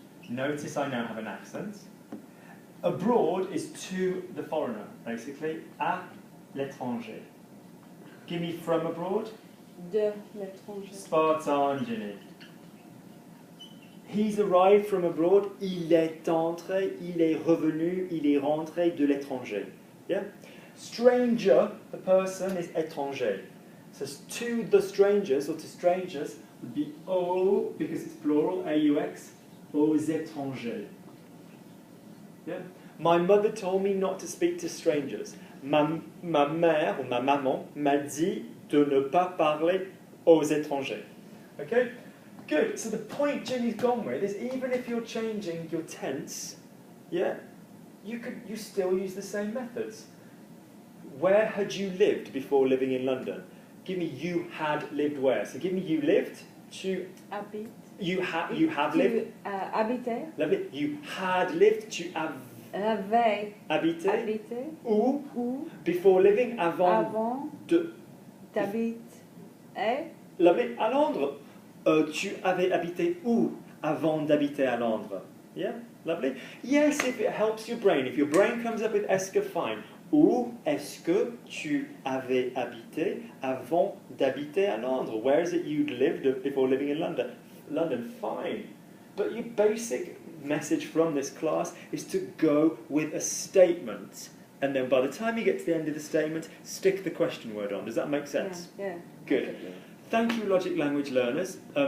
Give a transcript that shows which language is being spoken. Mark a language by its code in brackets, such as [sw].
[en] Notice I now have an accent. Abroad is to the foreigner, basically. [fr] À l'étranger. [en] Give me from abroad. [fr] De l'étranger. [en] Spot on, Ginny. He's arrived from abroad. [fr] Il est entré, il est revenu, il est rentré de l'étranger. [en] Yeah? Stranger, the person, is étranger. So to the strangers, or to strangers, would be aux, because it's plural, AUX, [fr] aux étrangers. [en] Yeah? My mother told me not to speak to strangers. [fr] Ma mère, ou ma maman, m'a dit de ne pas parler aux étrangers. [en] Okay? Good. So the point Jenny's gone with is even if you're changing your tense, yeah, you still use the same methods. Where had you lived before living in London? Give me you had lived where. So give me you lived. Tu [fr] Habite. [en] you have lived. [fr] Habiter. [en] Lovely. You had lived. Tu [fr] Avait. habité. Habiter. Où Où. [en] before living avant [fr] Avant. de. D'habiter. Et. Lovely. À Londres. Tu avais habité où avant d'habiter à Londres? [en] Yeah, lovely. Yes, if it helps your brain. If your brain comes up with est-ce que, fine. [fr] Où est-ce que tu avais habité avant d'habiter à Londres? [en] Where is it you'd lived before living in London? London, fine. But your basic message from this class is to go with a statement. And then by the time you get to the end of the statement, stick the question word on. Does that make sense? Yeah. Good. Thank you, Logic Language learners.